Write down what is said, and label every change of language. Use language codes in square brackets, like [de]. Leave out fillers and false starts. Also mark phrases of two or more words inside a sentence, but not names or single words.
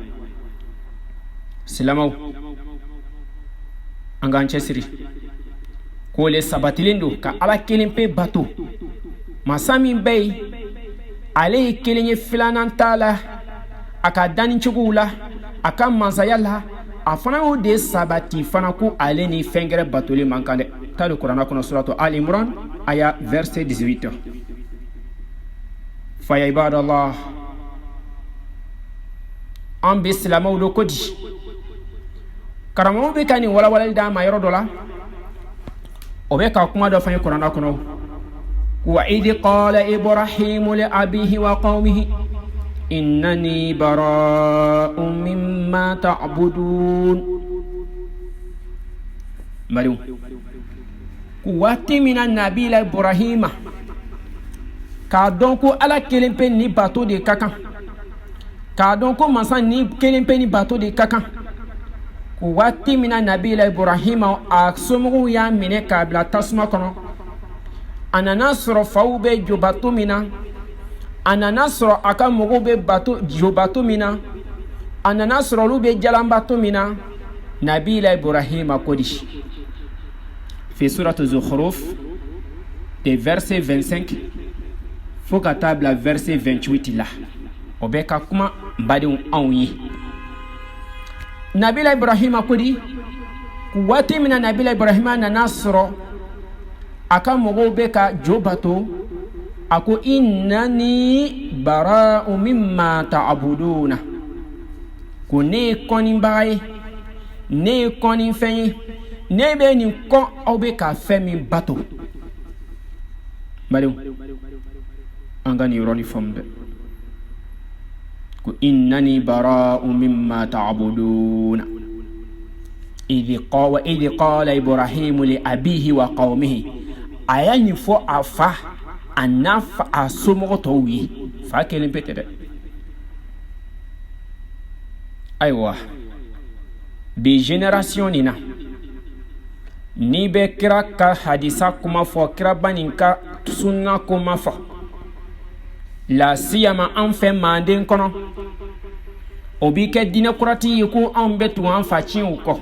[bm] silamɛw, an k'an cɛsiri, k'o le sabatilen don ka ala kelen pe bato, masa min bɛ yen, ale ye kelen ye, filanan t'a la, a ka dannicogow la, a ka mansaya la, a fana y'o de sabati fana ko ale ni fɛn gɛrɛ batoli man kan dɛ. taa don kuranɛ kɔnɔ suratu ali imran aya verset 18. [ar] فيا عباد الله, [bm] an bɛ silamɛw do ko di? karamɔgɔ bɛ ka nin walawalali d'an ma yɔrɔ dɔ la, o bɛ ka kuma dɔ fɔ ye kuranɛ kɔnɔ, [ar] وإذ قال إبراهيم لأبيه وقومه, إنني براء مما تعبدون [bm] مريم waati min na nabi la Ibrahima k'a dɔn ko ala kelen pe ni bato de ka kan, k'a dɔn ko masa ni kelen pe ni bato de ka kan. Waati min na nabi la Ibrahima a somɔgɔw y'a minɛ k'a bila tasuma kɔnɔ, a nana sɔrɔ faw bɛ jobato min na, a nana sɔrɔ a ka mɔgɔw bɛ jobato min na, a nana sɔrɔ olu bɛ jalanbato min na. Nabi la Ibrahima ko di [ar] في سورة الزخرف [fr] des versets [bm] 25 faut ka taa bila verset 28 la, o bɛ ka kuma badenw anw ye. Nabila Ibrahima ko di waati min na Nabila Ibrahima nana sɔrɔ a ka mɔgɔw bɛ ka jo bato, a ko [ar] إنني براء مما تعبدون, [bm] ko ne ye kɔnibaga ye, ne ye kɔnifɛn ye, ne bɛ nin kɔ aw bɛ ka fɛn min bato. Badenw, an ka nin yɔrɔnin faamu dɛ. [ar] Ko إنني براء مما تعبدون إذ قال إبراهيم لأبيه وقومه. [bm] A y'a nin fɔ a fa a n'a fa a somɔgɔ tɔw ye, fa kelen pe tɛ dɛ. Ayiwa, bi génération nin na ni bɛ kira ka hadisa kuma fɔ, kira ba nin ka sunna kuma fɔ, la siyama an fɛ Manden kɔnɔ, o bi kɛ diinɛ kurati ye ko anw bɛ tugu an fa tiɲɛw kɔ.